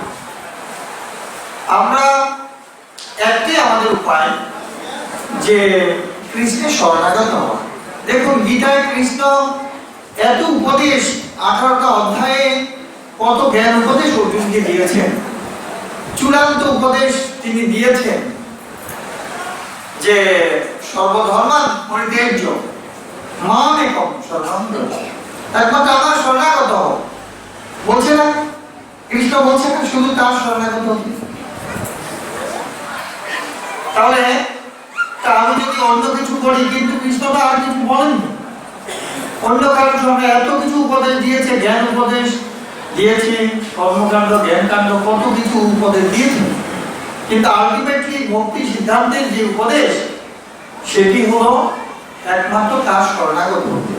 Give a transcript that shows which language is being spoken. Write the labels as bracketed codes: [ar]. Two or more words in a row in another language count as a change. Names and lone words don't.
[bn] আমরা একটাই আমাদের উপায় যে কৃষ্ণের শরণাগত হওয়া। দেখুন গীতায় কৃষ্ণ এত উপদেশ, 18টা অধ্যায়ে কত জ্ঞান উপদেশ অর্জুনকে দিয়েছেন। চূড়ান্ত উপদেশ তিনি দিয়েছেন যে [sa] সর্বধর্মান পরিত্যাজ্য মাম একম শরণং ব্রজ, [bn] একমাত্র আমার শরণাগত হও। বলছে না কৃষ্ণ, বলছে না শুধু তার শরণাগত হতে? তাহলে আমি যদি অন্য কিছু করি, কিন্তু কৃষ্ণ তো আর কিছু বলেননি। অন্য কারোর সঙ্গে এত কিছু উপদেশ দিয়েছে, জ্ঞান উপদেশ দিয়েছে, কর্মকাণ্ড জ্ঞানকাণ্ড কত কিছু উপদেশ দিয়েছে, কিন্তু আলটিমেটলি ভক্তি সিদ্ধান্তের যে উপদেশ, সেটি হলো একমাত্র তার শরণাগত হতে।